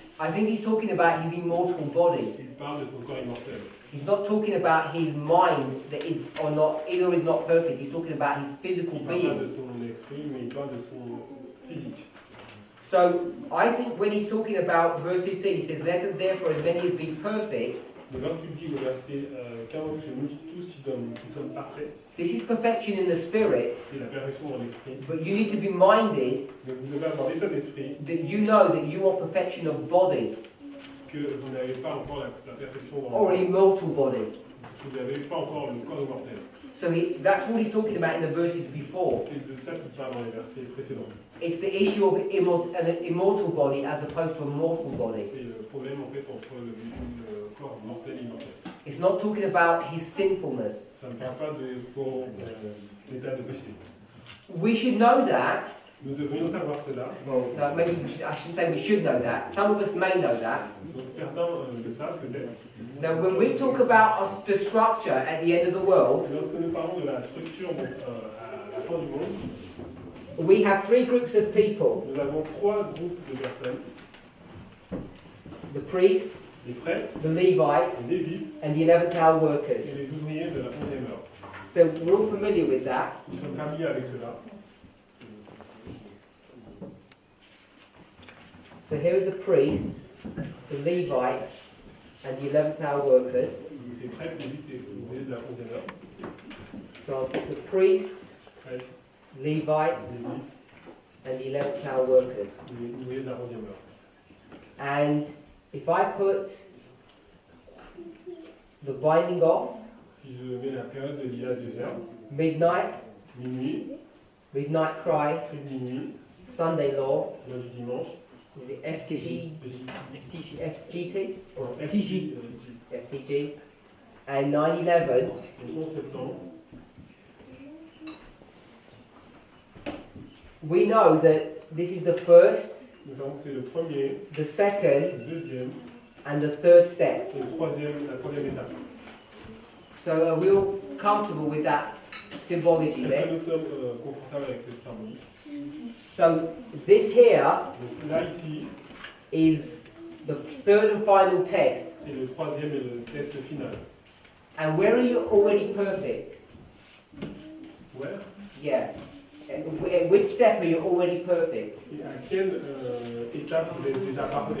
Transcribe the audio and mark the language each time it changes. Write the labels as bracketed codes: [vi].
[en] I think he's talking about his immortal body. [fr] il parle de son corps immortel. [en] He's not talking about his mind that is or not either is not perfect. He's talking about his physical [fr] Il parle pas de [en] being. [fr] son esprit, mais il parle de son physique. [en] So I think when he's talking about verse 15, he says, "Let us therefore, as many as be perfect." [fr] Mais lorsqu'il dit au verset 15 que nous tous qui sommes parfaits, [en] This is perfection in the spirit, [fr] c'est la perfection dans l'esprit. [en] but you need to be minded [fr] Mais vous devez avoir l'état d'esprit [en] that you know that you want perfection of body [fr] que vous n'avez pas encore la perfection dans [en] or an immortal body. [fr] vous n'avez pas encore le corps immortel. [en] So that's what he's talking about in the verses before. [fr] C'est de ça qu'il parle dans les versets précédents. [en] It's the issue of an immortal body as opposed to a mortal body. [fr] C'est le problème en fait entre le corps mortel et immortel. [en] It's not talking about his sinfulness. [fr] Ça ne parle pas de son état de péché. [en] We should know that. [fr] Nous devrions savoir cela. [en] Well, no, maybe I shouldn't say we should know that. Some of us may know that. [fr] Donc certains le savent peut-être. [en] Now, when we talk about the structure at the end of the world, [fr] Lorsque nous parlons de la structure à la fin du monde, [en] we have three groups of people: [fr] nous avons trois groupes de personnes, [en] the priests, [fr] les prêtres, [en] the Levites, [fr] les lévites [en] and the 11th hour [fr] et [en] workers. [fr] les ouvriers de la 11e heure. [en] So we're all familiar with that. [fr] Nous sommes familiers avec cela. [en] So here are the priests, the Levites, and the 11th hour workers. [fr] Les prêtres, les lévites et les ouvriers de la 11e heure. [en] So I'll put the priests, [fr] Prêtres, [en] Levites, [fr] lévites [en] and the 11th hour workers. [fr] et les ouvriers de la 11e heure. [en] And if I put the binding off, [fr] Si je mets la période de l'IA de germe, [en] midnight, [fr] minuit, [en] midnight cry, [fr] prix de minuit, [en] Sunday law, [fr] loi du dimanche, [en] is it FTG, FGT, [fr] non, [en] FTG. FTG, and 9/11, [fr] le 11 septembre, [en] we know that this is the first, [fr] nous savons que c'est le premier, [en] the second, [fr] le deuxième [en] and the third step. [fr] et la troisième étape. [en] So are we all comfortable with that symbology [fr] Est-ce que [en] there? [fr] nous sommes confortables avec cette symbolique? [en] So this here [fr] Donc là, ici, [en] is the third and final test. [fr] c'est le troisième et le test final. [en] And where are you already perfect? [fr] Ouais. [en] Yeah. At which step are you already perfect? [fr] Et à quelle étape vous êtes déjà parfait?